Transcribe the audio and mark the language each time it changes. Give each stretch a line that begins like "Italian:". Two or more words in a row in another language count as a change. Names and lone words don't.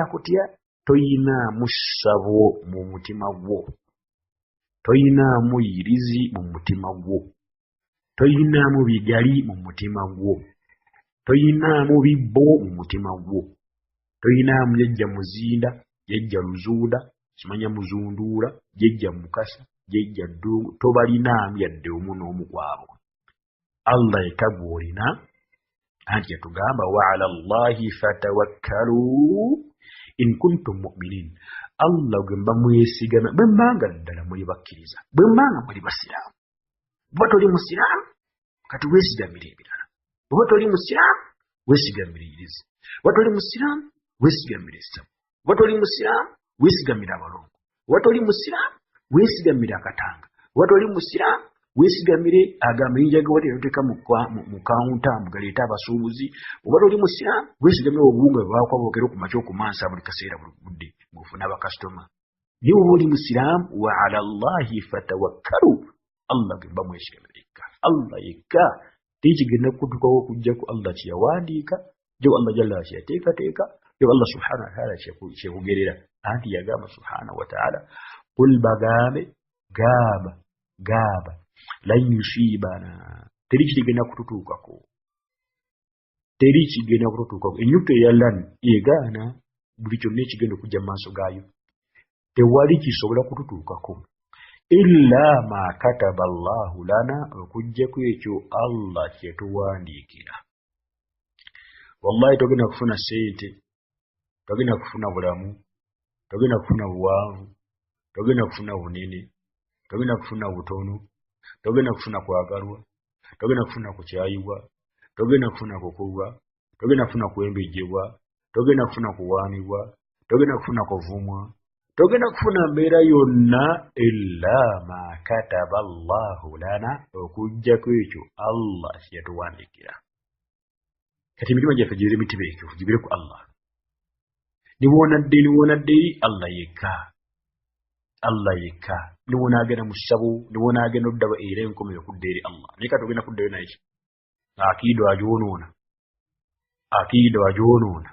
Ganda: kutya toyinaamu ssabo mu mutima gwo toyinaamu yirizi mu mutima gwo toyinaamu bigali mu mutima gwo toyinaamu bibbo mu mutima gwo toyinaamu jjajja muzinda jjajja luzuuda kimanya muzunduula jjajja mukasa jjajja ddungu tobalinaamu yadde omu n'omu kwabo Allah yetagwolina anti yatugamba
Arabic: وعلى الله فتوكلوا إن كنتم مؤمنين
Ganda: Allah gamba mwesigama bwembanga ddala muli bakkiriza bwembanga muli basiraamu bwe toli musiraamu kati weesigamire ebirala bwe toli musiraamu weesigamire irizi bwe toli musiraamu weesigamire essabu bwe toli musiraamu weesigamire abalongo bwe toli musiraamu weesigamire akatanga bwe toli musiraamu weesigamire agamba yinja ge wali yoteeka mu kawunta mugaleeta abasuubuzi bwe toli musiraamu weesigamire obuwunga bwe bakwabogera ku makya okumansa buli kaseera buli budde ng'ofuna abakasitoma naye oba oli musiraamu
Arabic: وعلى الله فتوكلوا
Ganda: Allah gemba mwesigamire yekka Allah yekka tekigenda kutukawo okugjaku Allah kyeyawandiika jo Allah jalla kyeyateekateeka jo Allah
Arabic: سبحانه وتعالى
Ganda: kyekugerera anti yagamba
Arabic: سبحانه وتعالى
Ganda: qul bagambe gaba
Arabic: لن يصيبنا
Ganda: teri kigenda kututuukako enyuta eya lan egaana buli kyonna ekigenda okujja mu maaso gaayo tewali kisobola kututuukako illa
Arabic: ما كتب الله لنا
Ganda: okujjaku ekyo Allah kyetuwandiikira wallahi togenda kufuna sente togenda kufuna bulamu togenda kufuna buwanvu togenda kufuna bunene togenda kufuna butono togenda kufuna kwagalwa togenda kufuna kukyayibwa togenda kufuna kukulwa togenda kufuna kwembejjebwa togenda kufuna kuwaanibwa togenda kufuna kuvumwa togenda kufuna mbeera yonna
Arabic: إلا ما كتب الله لنا
Ganda: okujjaku ekyo Allah kyeyatuwandiikira kati emitima gyaffe gibire mitibeekevu gibire ku Allah niwonadde Allah yekka niwonaagenda mu ssabo niwonaagenda oddaba era enkomerero okudda eri Allah naye kati ogenda kuddayo naye akiido agyonoona